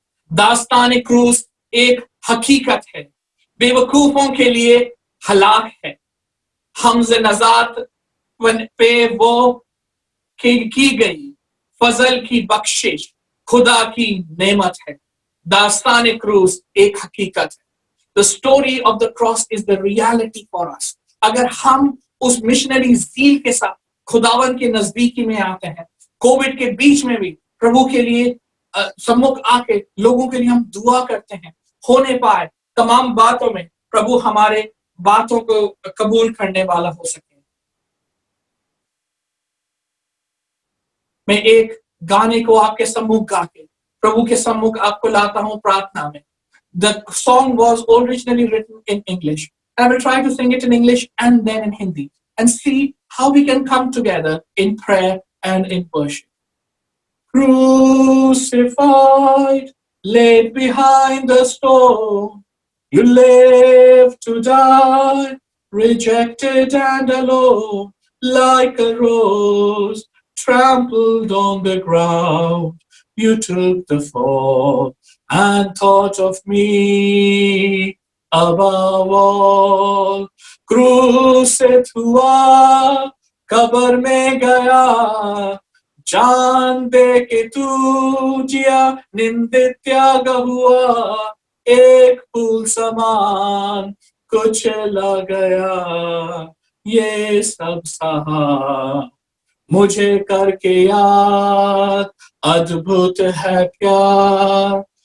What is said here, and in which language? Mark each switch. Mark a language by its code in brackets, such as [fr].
[hi] दास्तान क्रूस एक हकीकत है, बेवकूफों के लिए हलाक है। हमज़े नजात पे वो की गई फजल की बख्शिश खुदा की नेमत है। दास्तान क्रूस एक हकीकत है। [en] The story of the cross is the reality for us. [hi] अगर हम उस मिशनरी ज़ील के साथ खुदावन के नजदीकी में आते हैं, कोविड के बीच में भी प्रभु के लिए सम्मुख आके लोगों के लिए हम दुआ करते हैं, होने पाए तमाम बातों में प्रभु हमारे बातों को कबूल करने वाला हो सके। मैं एक गाने को आपके सम्मुख गा के प्रभु के सम्मुख आपको लाता हूं प्रार्थना में। [en] The song was originally written in English. I will try to sing it in English and then in Hindi and see how we can come together in prayer and in worship. Crucified, laid behind the stone, you lived to die, rejected and alone, like a rose trampled on the ground. You took the fall and thought of me above all. [hi] क्रूसित हुआ, कब्र में गया, जान दे के तू जिया, निंदित त्याग हुआ, एक फूल समान कुचला गया, ये सब सहा मुझे करके याद, अद्भुत है प्यार।